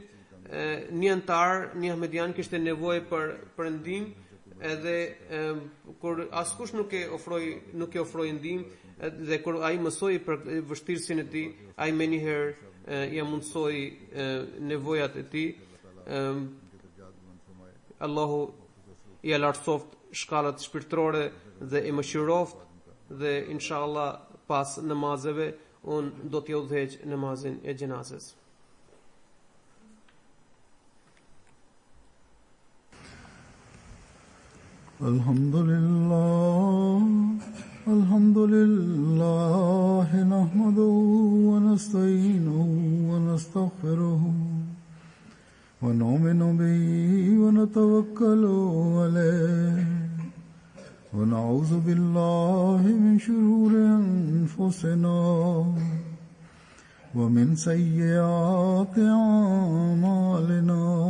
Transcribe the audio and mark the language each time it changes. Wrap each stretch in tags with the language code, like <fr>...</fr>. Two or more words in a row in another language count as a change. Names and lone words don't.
<sq>Një antar, një ahmedian kishte nevojë për ndihmë, edhe kur askush nuk e ofroi ndihmë, dhe kur ai mësoi për vështirësinë e tij, ai më njëherë ja mundsoi nevojat e tij. Allahu i lartësoft shkallat shpirtërore dhe i mëshiroft, dhe inshallah pas namazeve un do t'ju udhëheq namazin e xhenazes.</sq> <ar>الحمد لله نحمده ونستعينه و نستغفره ونؤمن به ونتوكل عليه ونعوذ بالله من شرور أنفسنا ومن سيئات أعمالنا.</ar>